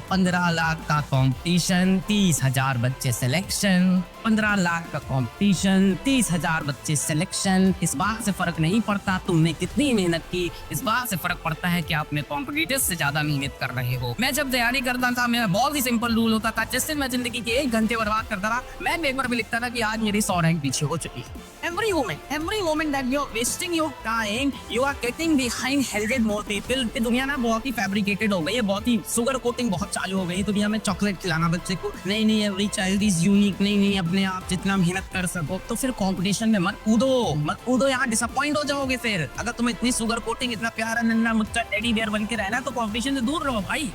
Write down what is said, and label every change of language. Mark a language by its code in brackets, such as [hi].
[hi] 15 लाख का कंपटीशन, 30,000 बच्चे सिलेक्शन, 15 लाख का कंपटीशन, 30,000 बच्चे सिलेक्शन। इस बात से फर्क नहीं पड़ता तुमने कितनी मेहनत की, इस बात से फर्क पड़ता है कि आपने कॉम्पिटिटर्स से ज्यादा मेहनत कर रहे हो। मैं जब तैयारी करता था मेरा बहुत ही सिंपल रूल होता था, जिस दिन मैं जिंदगी के 1 घंटे बर्बाद करता था, मैं पेपर में लिखता था कि आज मेरी 100 रैंक पीछे हो चुकी है। [en] every moment that you're wasting your time, you are getting behind 100 more people। [hi] ये दुनिया ना बहुत ही फैब्रिकेटेड हो गई है, बहुत ही शुगर कोटिंग बहुत चालू हो गई दुनिया में। चॉकलेट खिलाना बच्चे को, नहीं एवरी चाइल्ड इज यूनिक, नहीं अपने आप जितना मेहनत कर सको। तो फिर कंपटीशन में मत कूदो, यहाँ डिसअपॉइंट हो जाओगे। फिर अगर तुम्हें इतनी शुगर कोटिंग, इतना प्यारा नन्ना मुच्चा टेडी बियर बन के रहना तो कंपटीशन से दूर रहो भाई।